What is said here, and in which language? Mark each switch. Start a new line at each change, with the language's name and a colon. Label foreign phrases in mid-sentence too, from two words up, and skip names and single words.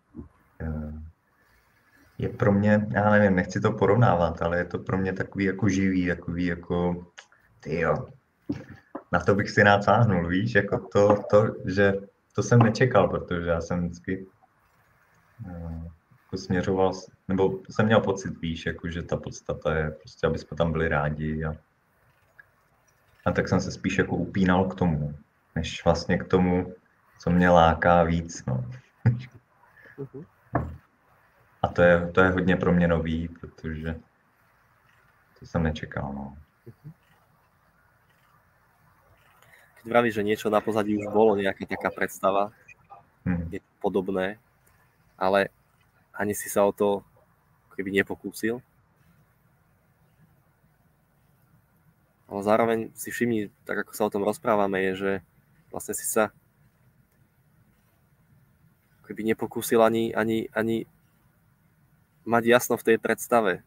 Czech: je pro mě, já nevím, nechci to porovnávat, ale je to pro mě takový jako živý, takový jako, tyjo, na to bych si rád sáhnul, víš, jako že to jsem nečekal, protože já jsem vždycky jako směřoval, nebo jsem měl pocit, víš, jako, že ta podstata je prostě, aby jsme tam byli rádi a tak jsem se spíš jako upínal k tomu, než vlastně k tomu, co mě láká víc, no. A to je hodně pro mě nový, protože to jsem nečekal, no.
Slovak: Keď vravíš, že niečo na pozadí už bolo, nejaká taká predstava, podobné, ale ani si sa o to keby nepokúsil. Ale zároveň si všimni, tak ako sa o tom rozprávame, je, že vlastne si sa keby nepokúsil ani mať jasno v tej predstave.